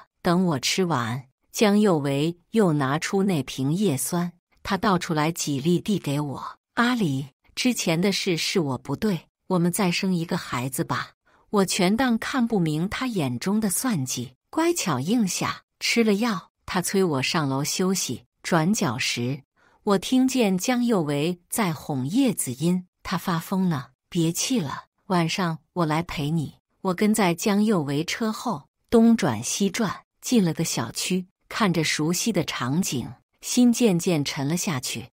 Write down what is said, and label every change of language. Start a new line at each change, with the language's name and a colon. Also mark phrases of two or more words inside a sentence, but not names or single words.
Chinese: 等我吃完，江幼維又拿出那瓶葉酸，他倒出來幾粒遞給我：“阿里，之前的事是我不對，我們再生一個孩子吧。” 我全當看不明他眼中的算計，乖巧應下。吃了藥，他催我上樓休息。轉角時，我聽見江幼維在哄葉子音：“他發瘋呢，別氣了，晚上我來陪你。” 我跟在江幼維車後，東轉西轉，進了個小區，看着熟悉的場景，心漸漸沉了下去。